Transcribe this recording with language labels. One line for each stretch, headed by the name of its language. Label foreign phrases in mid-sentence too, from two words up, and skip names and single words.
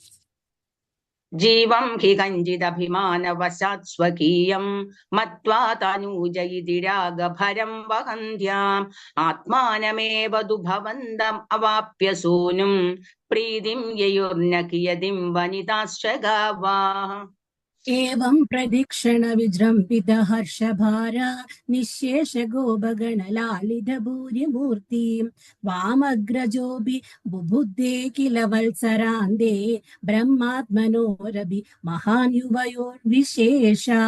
Sanskrit: ജീവം ഹി കഞ്ചിദഭിമാനവശാത് സ്വകീയം മത്വാ തനൂജയിതി രാഗഭരം വഹന്ത്യാം ആത്മാനമേവ ദു ഭവന്തം അവാപ്യ സൂനും പ്രീതിം യയുർന കിയതിം വനിതാശ്ച ഗാവാഃ. एवं प्रदक्षिण विजृम्भित हर्षभार निःशेष गोपगणलालित भूरिमूर्ति वामग्रजोऽपि बुबुद्धे किल वत्सरान्ते ब्रह्मात्मनोरपि महान् युवयोर्विशेष